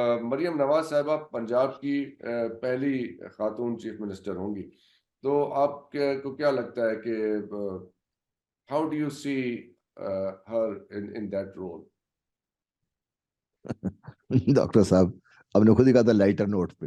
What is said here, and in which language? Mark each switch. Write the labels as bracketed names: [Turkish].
[Urdu] مریم نواز صاحبہ پنجاب کی پہلی خاتون چیف منسٹر ہوں گی. تو آپ کو کیا لگتا ہے کہ [English] how do you see her in that role? [Urdu] Doctor صاحب آپ نے خود ہی کہا تھا لائٹر نوٹ پہ.